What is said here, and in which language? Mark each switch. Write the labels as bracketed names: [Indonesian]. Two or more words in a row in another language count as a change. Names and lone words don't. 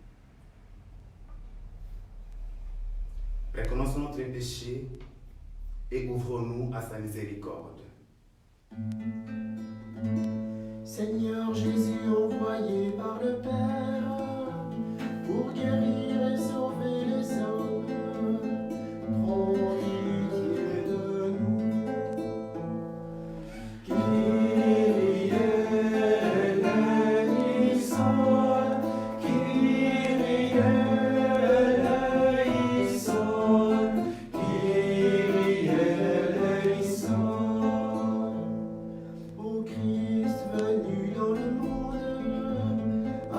[French] Reconnaissons notre péché et ouvrons-nous à sa miséricorde. Seigneur Jésus envoyé par le Père pour guérir et sauver les hommes, prends pitié de nous. [Greek] Kyrie eleison, Kyrie eleison, Kyrie eleison. [French] Ô Christ venu dans le monde,